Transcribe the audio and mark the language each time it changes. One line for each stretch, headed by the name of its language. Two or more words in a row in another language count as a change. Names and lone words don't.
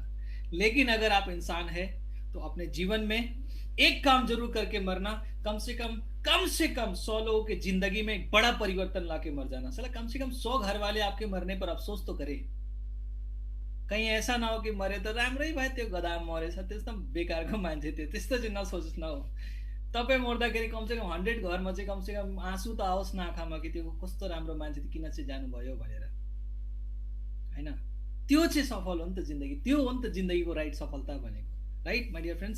Hindi: लेकिन अगर आप इंसान है तो अपने जीवन में एक काम जरूर करके मरना, कम से कम 100 लोगों के जिंदगी में एक बड़ा परिवर्तन लाके मर जाना। साला कम से कम 100 घर वाले आपके मरने पर अफसोस तो करे। कहीं ऐसा ना हो कि मरे तो
Nepali: राम्रै भयो, त्यो गधा मरेछ, त्यस्तो बेकारको मान्छे थियो, त्यस्तो चाहिँ नसोच्नु हो। तपाईँ मर्दाखेरि कमसेकम 100 घरमा चाहिँ कमसेकम आँसु त आओस् न आँखामा कि त्यो कस्तो राम्रो मान्छे थियो, किन चाहिँ जानुभयो भनेर, होइन? त्यो चाहिँ सफल हो नि त जिन्दगी, त्यो हो नि त जिन्दगीको राइट सफलता भनेको,
English: right my dear friends?